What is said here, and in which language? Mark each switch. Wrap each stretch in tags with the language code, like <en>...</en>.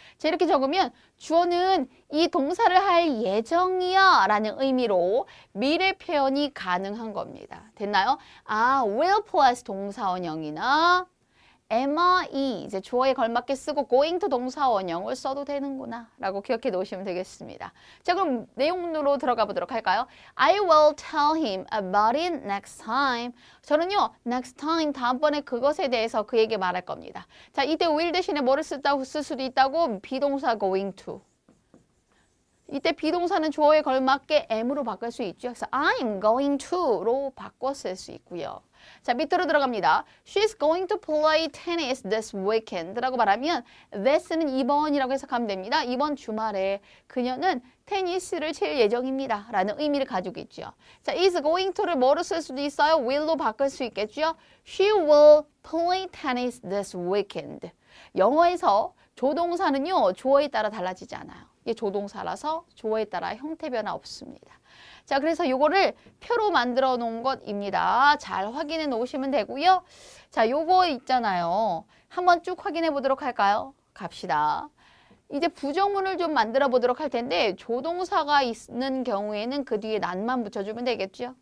<ko>자, 이렇게 적으면 주어는 이 동사를 할 예정이야 라는 의미로 미래 표현이 가능한 겁니다. 됐나요? will plus 동사 원형이나 MRE 이제 주어에 걸맞게 쓰고 going to 동사 원형을 써도 되는구나 라고 기억해 놓으시면 되겠습니다. 자, 그럼 내용으로 들어가 보도록 할까요?</ko> <en>I will tell him about it next time.</en> <ko>저는요, next time 다음번에 그것에 대해서 그에게 말할 겁니다. 자, 이때 will 대신에 뭐를 쓸 수도 있다고? 비동사 going to. 이때 비동사는 주어에 걸맞게 am으로 바꿀 수 있죠. 그래서 I'm going to로 바꿔 쓸 수 있고요. 자, 밑으로 들어갑니다.</ko> <en>She's going to play tennis this weekend</en> <ko>라고 말하면 this는 이번이라고 해석하면 됩니다. 이번 주말에 그녀는 테니스를 칠 예정입니다 라는 의미를 가지고 있죠. 자, is going to를 뭐로 쓸 수도 있어요? will로 바꿀 수 있겠죠.</ko> <en>She will play tennis this weekend.</en> <ko>영어에서 조동사는요, 주어에 따라 달라지지 않아요. 이게 조동사라서 주어에 따라 형태 변화 없습니다. 자, 그래서 요거를 표로 만들어 놓은 것입니다. 잘 확인해 놓으시면 되고요. 자, 요거 있잖아요. 한번 쭉 확인해 보도록 할까요? 갑시다. 이제 부정문을 좀 만들어 보도록 할 텐데 조동사가 있는 경우에는 그 뒤에 난만 붙여주면 되겠죠.</ko>